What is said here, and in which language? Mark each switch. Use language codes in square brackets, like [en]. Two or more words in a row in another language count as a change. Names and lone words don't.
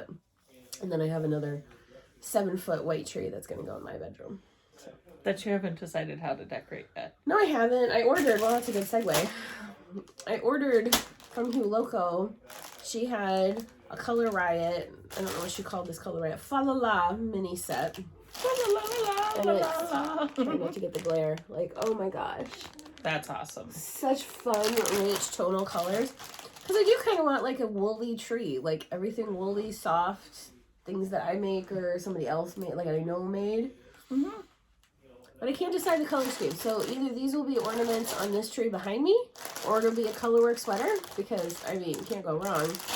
[en] And then I have another 7-foot white tree that's going to go in my bedroom. So. That you haven't decided how to decorate yet. No, I haven't. I ordered. Well, that's a good segue. I ordered from Hugh Loco. She had a Color Riot. I don't know what she called this Color Riot. Fa La La mini set. Fa La La La La La. Trying not to get the glare. Like, oh my gosh. That's awesome. Such fun, rich tonal colors. Because I do kind of want like a woolly tree. Like everything woolly, soft. Things that I make or somebody else made. Like I know made. Mm-hmm. But I can't decide the color scheme. So either these will be ornaments on this tree behind me, or it'll be a colorwork sweater, because, I mean, can't go wrong.